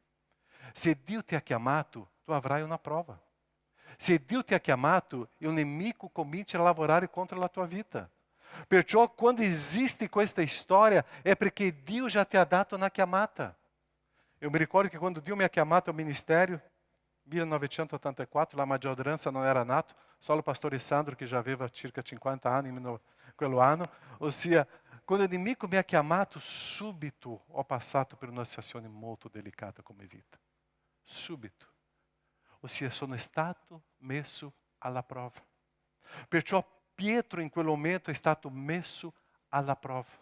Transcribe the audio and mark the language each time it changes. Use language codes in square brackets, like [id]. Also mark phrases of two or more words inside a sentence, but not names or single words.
[it] Se Dio ti ha chiamato, tu avrai una prova. Se Dio ti ha chiamato, il nemico comincia a lavorare contro la tua vita. Perciò quando esiste questa storia è perché Dio già ti ha dato una chiamata. [pt] Eu me [it] ricordo que quando Dio mi ha chiamato [pt] ao ministério, [it] 1984, la maggioranza non era nato, [pt] só o pastor Sandro, que já [it] aveva circa 50 anni in quello anno. Ossia, quando il nemico mi ha chiamato, subito ho passato per una situazione molto delicata come vita. Subito. Ossia, sono stato messo alla prova. Perciò Pietro in quel momento è stato messo alla prova.